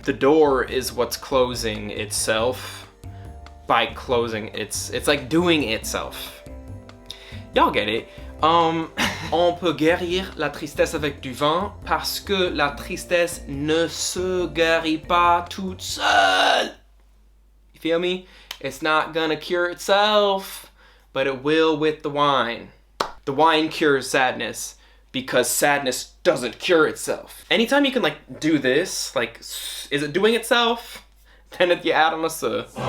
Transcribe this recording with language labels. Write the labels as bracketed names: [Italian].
[English] The door is what's closing itself by closing it's like doing itself. Y'all get it. [French] On peut guérir la tristesse avec du vin parce que la tristesse ne se guérit pas toute seule. [English] You feel me? It's not gonna cure itself, but it will with the wine. The wine cures sadness because sadness doesn't cure itself. Anytime you can like do this, like, is it doing itself? Then you add on a se.